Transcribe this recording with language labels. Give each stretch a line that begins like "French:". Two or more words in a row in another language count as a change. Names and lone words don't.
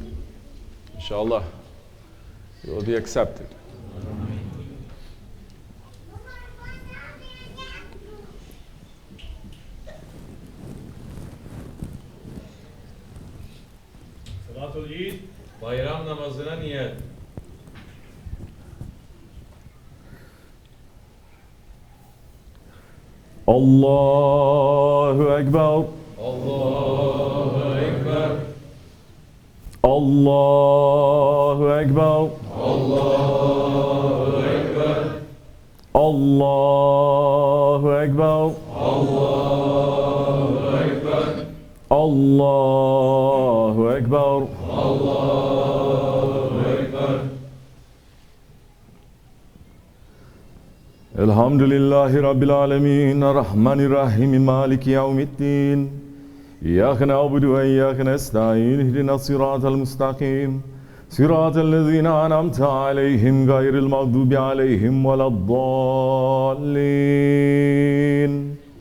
English: Inshallah, it will be accepted.
Arabic: صلاة العيد,
Turkish: bayram namazına niyet.
Arabic: الله أكبر. الله أكبر. الله أكبر. الله أكبر. الله أكبر. Allahu الله أكبر. الله أكبر. الحمد لله رب العالمين الرحمن الرحيم مالك يوم الدين إياك نعبد وإياك نستعين اهدنا الصراط المستقيم صراط الذين أنعمت عليهم غير المغضوب عليهم ولا الضالين